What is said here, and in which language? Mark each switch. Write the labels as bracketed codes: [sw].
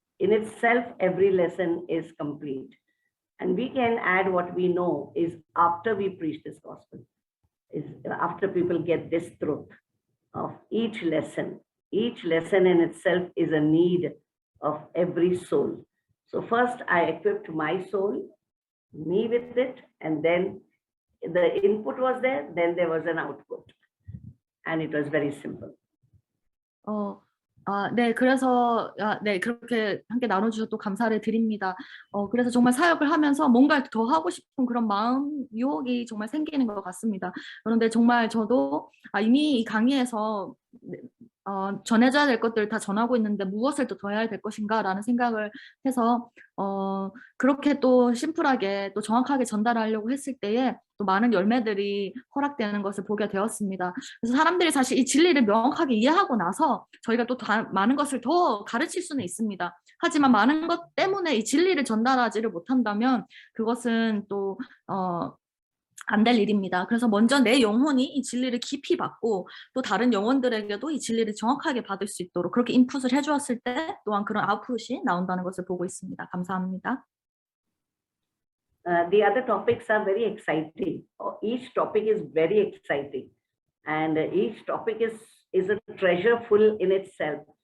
[en] In itself, every lesson is complete. And we can add what we know is after we preach this gospel, is after people get this truth of each lesson. Each lesson in itself is a need of every soul. So first I equipped my soul, me with it, and then the input was there, then there was an output. And it was very simple. [ko] 네, 그래서, 네, 그렇게 함께 나눠주셔서 또 감사를 드립니다. 그래서 정말 사역을 하면서 뭔가 더 하고 싶은 그런 마음, 유혹이 정말 생기는 것 같습니다. 그런데 정말 저도 이미 이 강의에서 전해져야 될 것들을 다 전하고 있는데 무엇을 또 더 해야 될 것인가라는 생각을 해서 그렇게 또 심플하게 또 정확하게 전달하려고 했을 때에 또 많은 열매들이 허락되는 것을 보게 되었습니다. 그래서 사람들이 사실 이 진리를 명확하게 이해하고 나서 저희가 또 많은 것을 더 가르칠 수는 있습니다. 하지만 많은 것 때문에 이 진리를 전달하지를 못한다면 그것은 또 안 될 일입니다. 그래서 먼저 내 영혼이 이 진리를 깊이 받고 또 다른 영혼들에게도 이 진리를 정확하게 받을 수 있도록 그렇게 인풋을 해주었을 때 또한 그런 아웃풋이 나온다는 것을 보고 있습니다. 감사합니다. [en] The other topics are very exciting. Each topic is very exciting, and each topic is a treasure full in itself.